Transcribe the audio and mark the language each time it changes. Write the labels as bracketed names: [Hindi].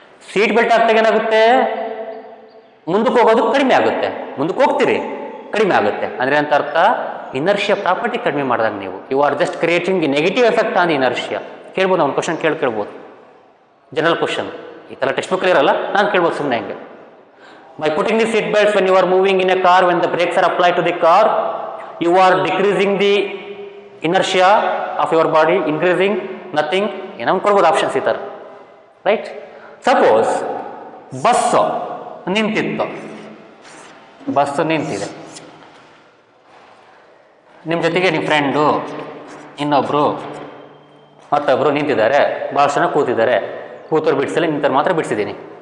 [Kannada] Seat belt ಹಾಕ್ದಾಗ ಏನಾಗುತ್ತೆ, ಮುಂದಕ್ಕೆ ಹೋಗೋದು ಕಡಿಮೆ ಆಗುತ್ತೆ, ಮುಂದಕ್ಕೆ ಹೋಗ್ತೀರಿ ಕಡಿಮೆ ಆಗುತ್ತೆ. ಅಂದರೆ ಅಂತ ಅರ್ಥ ಇನರ್ಷಿಯಾ ಪ್ರಾಪರ್ಟಿ ಕಡಿಮೆ ಮಾಡಿದಾಗ ನೀವು [English] You are just creating the negative effect on the inertia. [Kannada] ಕೇಳ್ಬೋದು, ಒಂದು ಕ್ವಶನ್ ಕೇಳ್ಬೋದು, ಜನರಲ್ ಕ್ವಶನ್, ಈ ಥರ ಟೆಕ್ಸ್ಟ್ ಬುಕ್ ಇರಲ್ಲ, ನಾನು ಕೇಳ್ಬೋದು ಸುಮ್ಮನೆ ಹೆಂಗೆ. [English] By putting the seat belts when you are moving in a car, when the brakes are applied to the car, you are decreasing the inertia of your body, increasing nothing. [Kannada] ಏನೋ ಕೊಡ್ಬೋದು options ಈ ಥರ, right. Suppose bus ನಿಂತಿತ್ತು, bus ನಿಂತಿದೆ, ನಿಮ್ಮ ಜೊತೆಗೆ ನಿಮ್ಮ friend ಇನ್ನೊಬ್ಬರು ಮತ್ತೊಬ್ಬರು ನಿಂತಿದ್ದಾರೆ, ಭಾಳ ಜನ ಕೂತಿದ್ದಾರೆ, ಕೂತವ್ರು ಬಿಡಿಸಲಿ, ನಿಂತವ್ರು ಮಾತ್ರ ಬಿಡಿಸಿದ್ದೀನಿ.